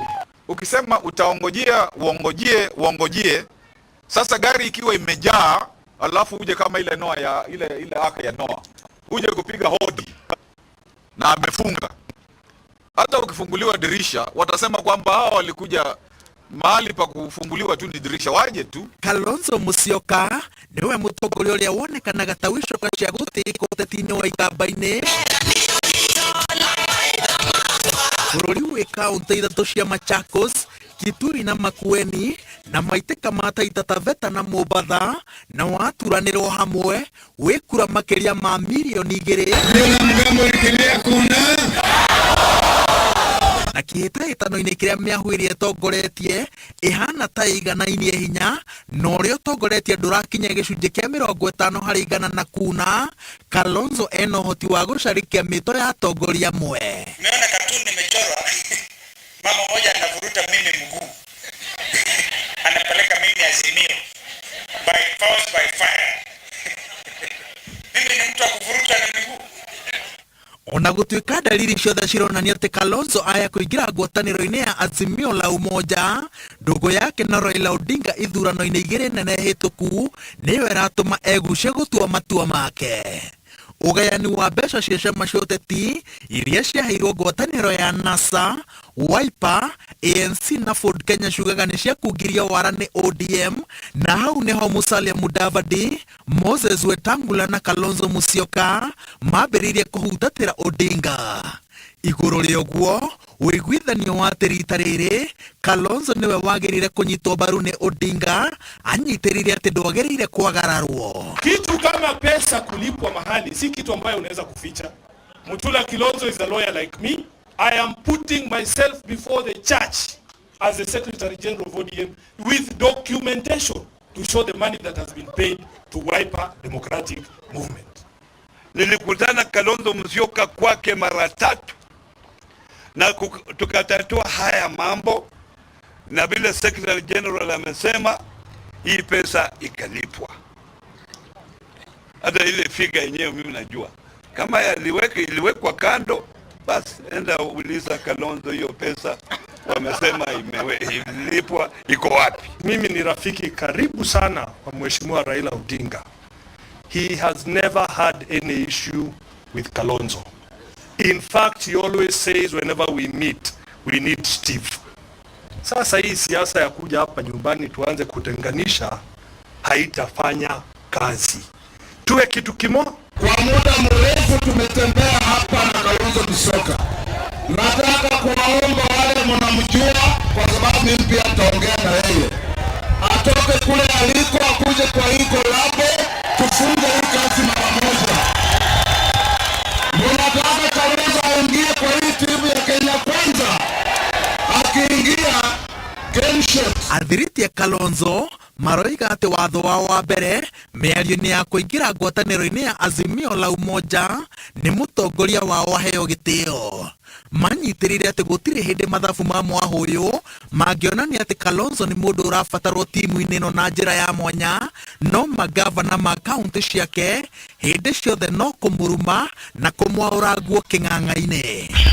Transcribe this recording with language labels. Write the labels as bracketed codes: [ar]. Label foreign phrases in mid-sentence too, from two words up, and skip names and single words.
[sw] Ukisema utaongojea uongojee, sasa gari ikiwa imejaa alafu uje kama ile Noa ya ile aka ya Noa, uje kupiga hodi na amefunga. Hata ukifunguliwa dirisha watasema kwamba hao walikuja mahali pa kufunguliwa tu ni dirisha, waje tu. [ki] Kalonzo Musyoka niwe mũtongoria ũrĩa wonekanaga ta wicoka cia gũtĩĩka ũteti-inĩ wa ikamba-inĩ bũrũri wĩ kaũntĩ ithatũ cia Machakos, Kitui na Makueni na maitĩka ma Taita Taveta na Mombatha na waturanĩrwo hamwe wĩ kura makĩria ma milioni 2. na kĩhĩtahĩtano-inĩ kĩrĩa mĩahũ ĩtongoretie ĩhana ta ĩiganainie hinya na ũrĩa ũtongoretie ndũrakinya gĩcunjĩ kĩa 50% na kuna Kalonzo ena ũhoti wa gũcarĩkia mĩto ya atongoria amwe. [sw] Nimeona katuni nimechorwa mama mmoja anavuruta mimi mguu anapeleka mimi Azimio [en] by force by fire. [sw] Mimi ni mtu wa kuvuruta na miguu. [ki] Ona gũtuĩka dalili ciothe cironania atĩ Kalonzo aya kũingĩra ngwatanĩro-inĩ ya Azimio la Umoja, ndogo yake na Raila Odinga ithurano-inĩ igĩrĩ nene hĩtũku nĩyo ĩratũma egucie gũtua matua make. Ugayani wa mbeca cia ciama cia ũteti iria ciaheirwo ngwatanĩro ya NASA, Wiper, ANC na Ford Kenya ciugaga nĩ ciakungirio wara nĩ ODM, na hau nĩho Musalia Mudavadi, Moses Wetangula na Kalonzo Musyoka mambĩrĩirie kũhutatĩra Odinga. Igũrũ rĩa ũguo, wĩiguithanio wa rita rĩrĩ, Kalonzo niwe wagĩrĩire kũnyitwo mbaru nĩ Odinga, anyitĩrĩire atĩ ndwagĩrĩire kwagararwo. [sw] Kitu kama pesa kulipwa mahali si kitu ambayo unaweza kuficha. [en] Mutula Kilonzo is a lawyer like me. I am putting myself before the church as the Secretary General of ODM with documentation to show the money that has been paid to Wiper Democratic Movement. [sw] Nilikutana Kalonzo Musyoka kwake mara 3 na tukatatua haya mambo, na vile [en] Secretary General [sw] amesema hii pesa ikalipwa. Hata ile figa yenyewe mimi najua kama iliwekwa kando, basi enda uliza Kalonzo hiyo pesa wamesema ilipwa iko wapi. Mimi ni rafiki karibu sana kwa Mheshimiwa Raila Odinga. [en] He has never had any issue with Kalonzo. In fact, he always says whenever we meet, we need Steve. [sw] Sasa hii siasa ya kuja hapa nyumbani tuanze kutenganisha haitafanya kazi. Tuwe kitu kimoja. Kwa muda mrefu tumetembea hapa na Kalonzo Musyoka. Nataka kuwaomba wale mnamjua, kwa sababu mimi pia nitaongea na yeye, atoke kule aliko akuje kwa hii kolabo tufunge hii kazi mara moja. Mnataka Kalonzo aingie kwa hii timu ya Kenya Kwanza. Akiingia [en] game shot. [ki] Athiriti ya Kalonzo maroiga atĩ watho wao wa mbere mĩario-inĩ ya kũingĩra ngwatanĩro-inĩ ya Azimio la Umoja nĩ mũtongoria wao aheo gĩtĩo. Manyitĩrĩire atĩ gũtirĩ hĩndĩ mathabu ma mwahũyũ mangĩonania atĩ Kalonzo nĩ mũndũ ũrabatarwo timu-inĩ ĩno na njĩra ya mwanya, no magavana ma kaunti ciake hĩndĩ ciothe no kũmũruma na kũmwaũra nguo kĩng'ang'a-inĩ.